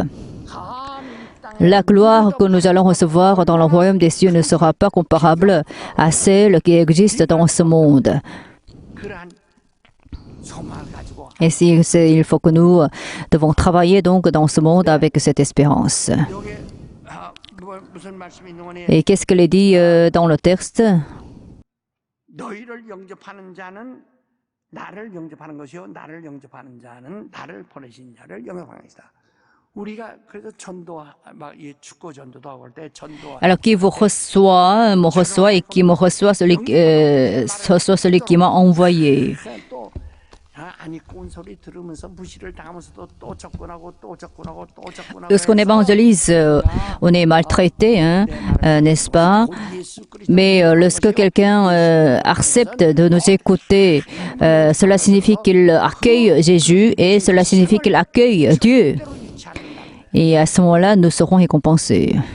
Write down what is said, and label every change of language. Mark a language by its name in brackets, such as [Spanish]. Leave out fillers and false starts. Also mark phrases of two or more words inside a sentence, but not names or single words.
[French] La gloire que nous allons recevoir dans le royaume des cieux ne sera pas comparable à celle qui existe dans ce monde. Et il faut que nous devons travailler donc dans ce monde avec cette espérance. Et qu'est-ce qu'il est dit dans le texte? [Korean] 너희를 영접하는 자는 나를 영접하는 것이요 나를 영접하는 자는 나를 보내신 자를 영접하는 것이다. 우리가 그래서 전도 막 이 축구 전도도 하고 할 때 전도. [French] Alors qui vous reçoit, me reçoit et qui me reçoit reçoit celui qui m'a envoyé. [Korean] 또 아니 꼰 소리 들으면서 무시를 당하면서도 또 접근하고 또 접근하고 또 접근하고. [French] Lorsqu'on évangélise, on est maltraité, hein, n'est-ce pas? Mais lorsque quelqu'un accepte de nous écouter, cela signifie qu'il accueille Jésus et cela signifie qu'il accueille Dieu. Et à ce moment-là, nous serons récompensés.